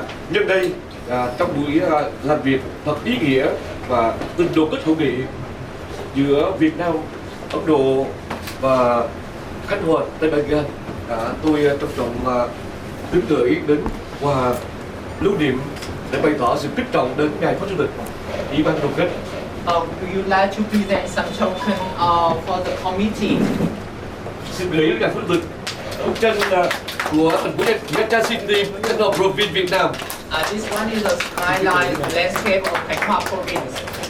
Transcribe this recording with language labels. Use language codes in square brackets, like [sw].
[vi] Nhân đây, trong buổi làm việc thật ý nghĩa và tình đoàn kết hữu nghị giữa Việt Nam, Ấn Độ và Khánh Hòa, Tây Bengal, tôi trân trọng kính gửi đến quà lưu niệm để bày tỏ sự kính trọng đến ngài Phó Chủ tịch Ủy ban đoàn kết. [en] Would you like to present some token for the committee? [vi] Xin gửi đến ngài Phó Chủ tịch bức tranh của thành phố Nha Trang City, Khánh Hòa Province, Việt Nam. [en] This one is a skyline landscape of Khanh Hoa province.